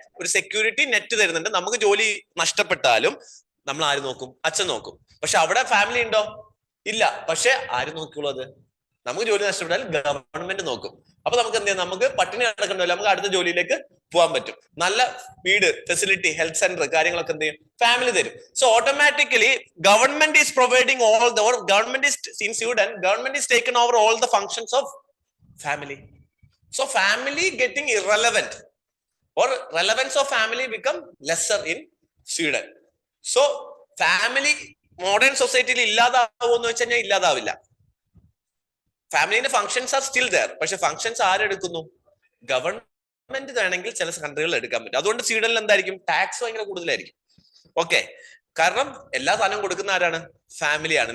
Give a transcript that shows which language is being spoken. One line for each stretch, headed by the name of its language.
Malayalam: ഒരു security net തരുന്നുണ്ട്. നമുക്ക് ജോലി നഷ്ടപ്പെട്ടാലും നമ്മൾ ആര് നോക്കും? അച്ഛൻ നോക്കും. പക്ഷെ അവിടെ ഫാമിലി ഉണ്ടോ? ഇല്ല. പക്ഷെ ആര് നോക്കിയുള്ളൂ? അത് നമുക്ക് ജോലി നഷ്ടപ്പെട്ടാൽ ഗവൺമെന്റ് നോക്കും. അപ്പൊ നമുക്ക് എന്ത് ചെയ്യാം? നമുക്ക് പട്ടിണി നടക്കണ്ടല്ലോ, നമുക്ക് അടുത്ത ജോലിയിലേക്ക് പോകാൻ പറ്റും. നല്ല വീട്, ഫെസിലിറ്റി, ഹെൽത്ത് സെന്റർ കാര്യങ്ങളൊക്കെ എന്ത് ചെയ്യും? ഫാമിലി തരും.
English: So automatically government is providing all the, or government is in Sweden, government is taken over all the functions of family. So family getting irrelevant, or relevance of family become lesser in Sweden.
Malayalam: So family modern സൊസൈറ്റിയിൽ ഇല്ലാതാവുമെന്ന് വെച്ച് കഴിഞ്ഞാൽ ഇല്ലാതാവില്ല. ഫാമിലിന്റെ
English: Functions are still there.
Malayalam: പക്ഷെ functions ആരെടുക്കുന്നു? Government വേണമെങ്കിൽ ചില കൺട്രികളിൽ എടുക്കാൻ പറ്റും. അതുകൊണ്ട് സ്വീഡനിൽ എന്തായിരിക്കും? ടാക്സ് ഭയങ്കര കൂടുതലായിരിക്കും. ഓക്കെ, കാരണം എല്ലാ സാധനവും കൊടുക്കുന്ന ആരാണ്? ഫാമിലിയാണ്.